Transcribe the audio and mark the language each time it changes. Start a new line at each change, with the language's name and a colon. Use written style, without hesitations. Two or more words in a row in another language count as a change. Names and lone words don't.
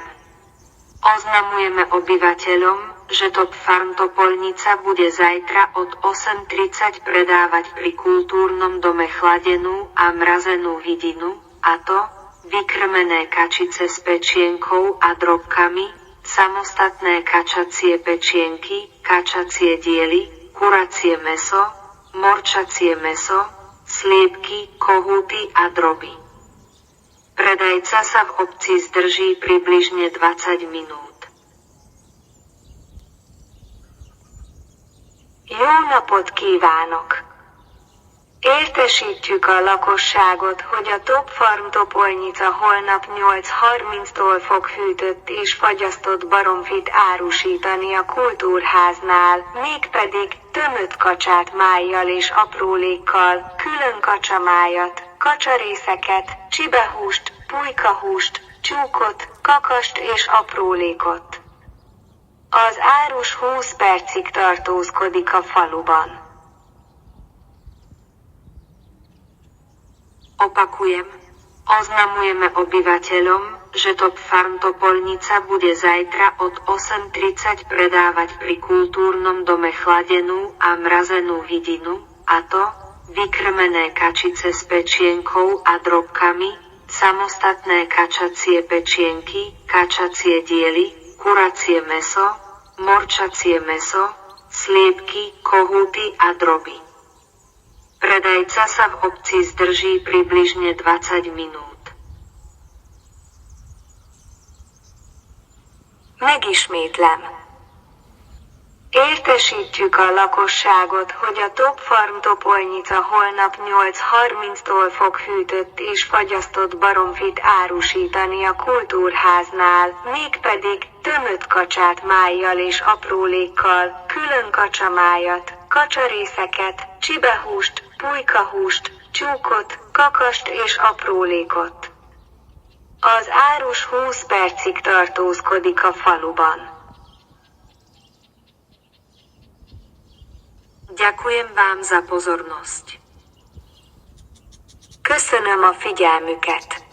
Slovak: Oznamujeme obyvateľom, že Top Farm Topolnica bude zajtra od 8:30 predávať pri kultúrnom dome chladenú a mrazenú hydinu, a to vykrmené kačice s pečienkou a drobkami, samostatné kačacie pečienky, kačacie diely, kuracie mäso, morčacie mäso, sliepky, kohúty a droby. Predajca sa v obci zdrží približne 20 minút.
Hungarian: Jó napot kívánok! Értesítjük a lakosságot, hogy a Top Farm Topolnica holnap 8:30-tól fog hűtött és fagyasztott baromfit árusítani a kultúrháznál, mégpedig tömött kacsát májjal és aprólékkal, külön kacsamájat, kacsarészeket, csibehúst, pulykahúst, tyúkot, kakast és aprólékot. Az árus 20 percig tartózkodik a faluban.
Slovak: Opakujem, oznamujeme obyvateľom, že Top Farm Topolnica bude zajtra od 8:30 predávať pri kultúrnom dome chladenú a mrazenú hydinu, a to vykrmené kačice s pečienkou a drobkami, samostatné kačacie pečienky, kačacie diely, kuracie mäso, morčacie mäso, sliepky, kohúty a droby. Predajca sa v obci zdrží približne 20 minút.
Hungarian: Megismétlem. Értesítjük a lakosságot, hogy a Top Farm Topolnica holnap 8:30-tól fog hűtött és fagyasztott baromfit árusítani a kultúrháznál, mégpedig tömött kacsát májjal és aprólékkal, külön kacsamájat, kacsarészeket, csibehúst, pulykahúst, tyúkot, kakast és aprólékot. Az árus 20 percig tartózkodik a faluban.
Slovak: Ďakujem vám za pozornosť.
Hungarian: Köszönöm a figyelmüket.